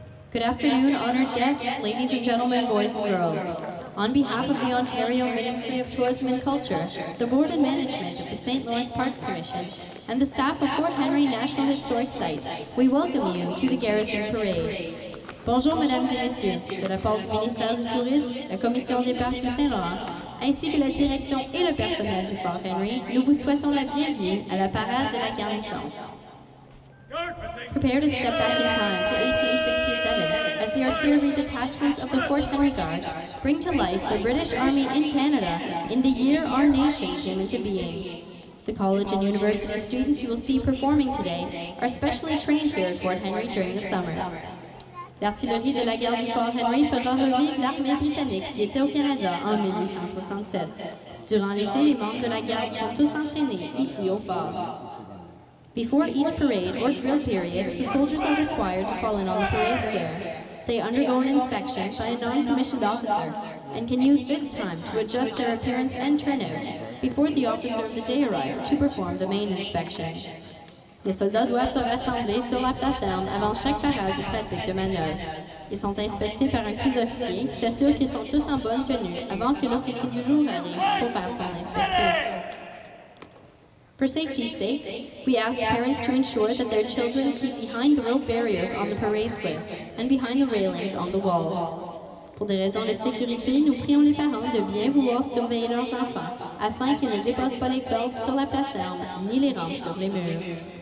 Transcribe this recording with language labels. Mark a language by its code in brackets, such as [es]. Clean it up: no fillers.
[en] Good afternoon, honored guests, ladies and gentlemen, boys and girls. On behalf of the Ontario Ministry of Tourism and Culture, the Board and Management of the St. Lawrence Parks Commission, and the staff of Fort Henry National Historic Site, we welcome you to the Garrison Parade. [fr] Bonjour, mesdames et messieurs, de la part du ministère du Tourisme, la Commission des Parcs du Saint-Laurent, ainsi que la direction et le personnel du Fort Henry, nous vous souhaitons la bienvenue à la parade de la garnison. [en] Prepare to step back in time to 1867 as the artillery detachments of the Fort Henry Guard bring to life the British Army in Canada in the year our nation came into being. The college and university students you will see performing today are specially trained here at Fort Henry during the summer. [fr] L'artillerie de la guerre du Fort Henry fera revivre l'armée britannique qui était au Canada en 1867. Durant l'été, les membres de la garde sont tous entraînés ici au fort. [en] Before each parade or drill period, the soldiers are required to fall in on the parade square. They undergo an inspection by a non-commissioned officer and can use this time to adjust their appearance and turnout before the officer of the day arrives to perform the main inspection. [fr] Les soldats doivent se rassembler sur la place d'armes avant chaque parade ou pratique de manœuvre. Ils sont inspectés par un sous-officier qui s'assure qu'ils sont tous en bonne tenue avant que l'officier du jour arrive pour faire son inspection. [en] For safety's sake, we asked parents to ensure that their children keep behind the rope barriers on the parade square and behind the railings on the walls. [fr] Pour des raisons de sécurité, nous prions les parents de bien vouloir surveiller leurs enfants afin qu'ils ne dépassent pas les cordes sur la place d'armes ni les rampes sur les murs.